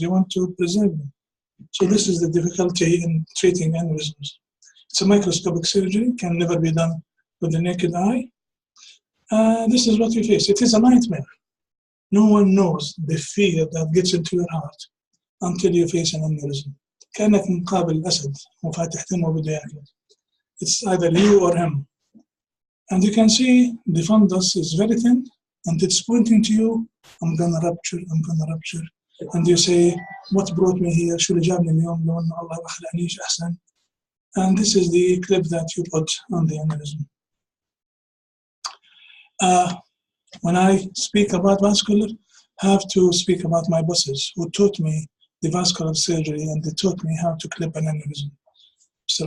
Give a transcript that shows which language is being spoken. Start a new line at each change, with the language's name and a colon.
English: You want to preserve them. So this is the difficulty in treating aneurysms. It's a microscopic surgery, can never be done with the naked eye. This is what you face. It is a nightmare. No one knows the fear that gets into your heart until you face an aneurysm.
Arabic: كأنك مقابل أسد وفاتح دمه وبده ياكل.
English: It's either you or him. And you can see the fundus is very thin and it's pointing to you, I'm gonna rupture, I'm gonna rupture. And you say, what brought me here?
Arabic: شو اللي جابني اليوم لو إن الله ما خلقنيش أحسن.
English: And this is the clip that you put on the aneurysm. When I speak about vascular, I have to speak about my bosses who taught me the vascular surgery and they taught me how to clip an aneurysm. Mr.